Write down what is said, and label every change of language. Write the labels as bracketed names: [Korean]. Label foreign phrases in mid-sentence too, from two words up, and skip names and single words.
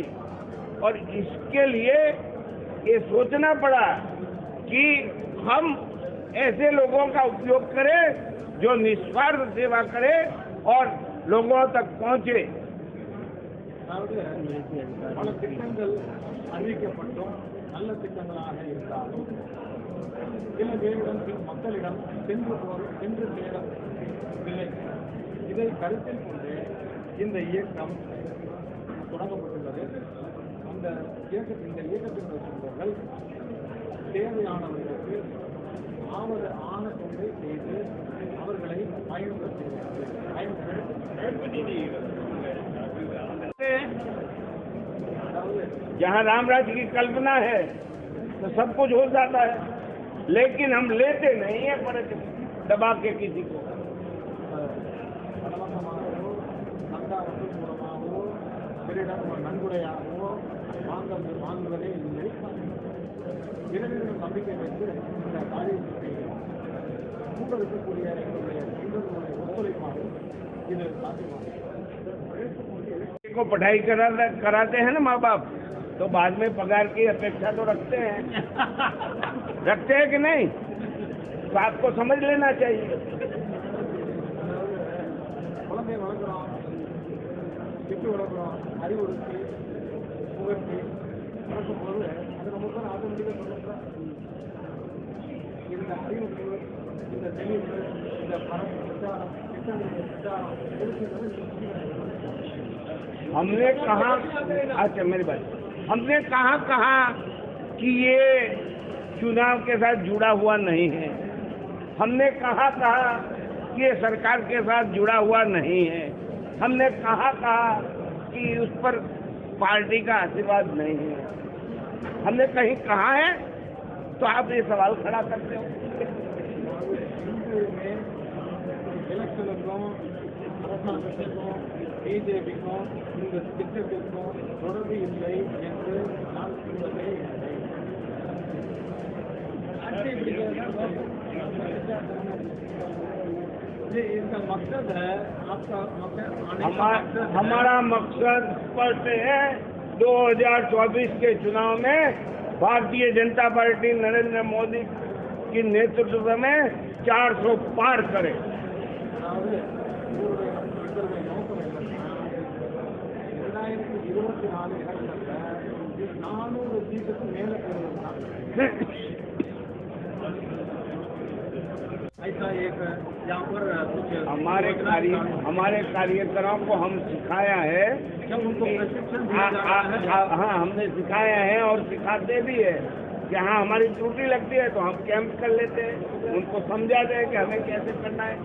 [Hindi] और इसके लिए ये सोचना पड़ा कि हम ऐसे लोगों का उपयोग करें जो निस्वार्थ सेवा करें और लोगों तक पहुंचे. [Tamil] அதாவது பல திட்டங்கள் அறிவிக்கப்பட்டும் நல்ல திட்டங்களாக இருந்தாலும் சில பேரிடம் மக்களிடம் சென்று சேரவில்லை. இதை கருத்தில் கொண்டு இந்த இயக்கம் தொடங்கப்பட்டுள்ளது. இந்த இயக்கத்தின் நோக்கங்கள் தேவையானவர்களுக்கு ஆன தொண்டை செய்து அவர்களை பயன்பெற [Hindi] जहाँ राम राज्य की कल्पना है तो सब कुछ हो जाता है, लेकिन हम लेते नहीं है पर दबा के किसी को. [Tamil] பலவந்தமாகவோ சந்தாவத்தின் மூலமாகவோ பிறரிடம் நன்கொடையாகவோ வாங்குவதே இல்லை. இறைவனிடம் நம்பிக்கை வைத்து இந்த காரியத்தை கூட இருக்கக்கூடிய எங்களுடைய ஒத்துழைப்பாக இது சாத்தியமாகும். [Hindi] को पढ़ाई कराते हैं ना माँ बाप, तो बाद में पगार की अपेक्षा तो रखते हैं कि नहीं? तो आपको समझ लेना चाहिए. [Tamil] குழந்தை வளர்க்குறோம், விட்டு வளர்க்குறோம், அறிவுறுத்தி புகழ்ச்சி வளர்க்கும் போது அது நமக்கு ஆட்டோமேட்டிக்காக சொல்லுறோம். இந்த அறிவுக்கு இந்த தெளிவு இந்த பணம் பிரச்சாரம் திட்டங்களுடைய பிரச்சாரம் [Hindi] हमने कहा, अच्छा मेरी बात, हमने कहा कि ये चुनाव के साथ जुड़ा हुआ नहीं है. हमने कहा कि ये सरकार के साथ जुड़ा हुआ नहीं है. हमने कहा कि उस पर पार्टी का आशीर्वाद नहीं है. हमने कहीं कहा है तो आप ये सवाल खड़ा करते हो. [Tamil] எலெக்ஷனுக்கும் அரசாங்கத்திற்கும் பிஜேபிக்கும் இந்த திட்டத்திற்கும் தொடர்பு இல்லை என்று நான் சொல்வதே இல்லை. [Hindi] इसका मकसद है आपका हमारा मकसद स्पष्ट है. 2024 के चुनाव में भारतीय जनता पार्टी नरेंद्र मोदी कि नेतृत्व में 400 पार करे। [Tamil] அதாவது உங்களுடைய இவருடைய நோக்கம் என்னன்னா 2024 எலெக்ஷன்ல 400 சீட்டுக்கு மேல பெறுவது தான்। [Hindi] ऐसा एक यहाँ पर कुछ हमारे कार्यकर्ताओं को हम सिखाया है, जब उनको प्रशिक्षण दिया जा रहा है, हाँ हमने सिखाया है और सिखाते भी है कि हाँ हमारी त्रुटि लगती है तो हम कैंप कर लेते हैं, उनको समझाते हैं कि हमें कैसे करना है।